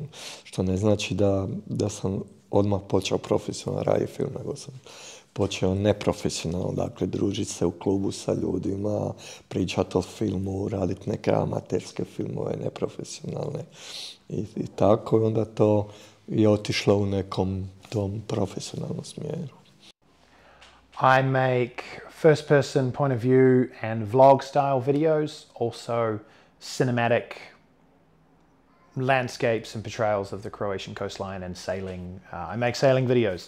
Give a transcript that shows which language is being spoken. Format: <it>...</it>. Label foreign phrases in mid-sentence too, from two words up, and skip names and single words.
<hr>Što ne znači da sam odmah počeo profesionalno raditi film, nego sam počeo neprofesionalno, dakle družiti se u klubu sa ljudima, pričati o filmu, raditi neke amaterske filmove, neprofesionalne i tako. Onda to je otišlo u nekom tom profesionalnom smjeru.</hr> <en>I make first-person point of view and vlog-style videos, also cinematic landscapes and portrayals of the Croatian coastline and sailing. I make sailing videos.</en>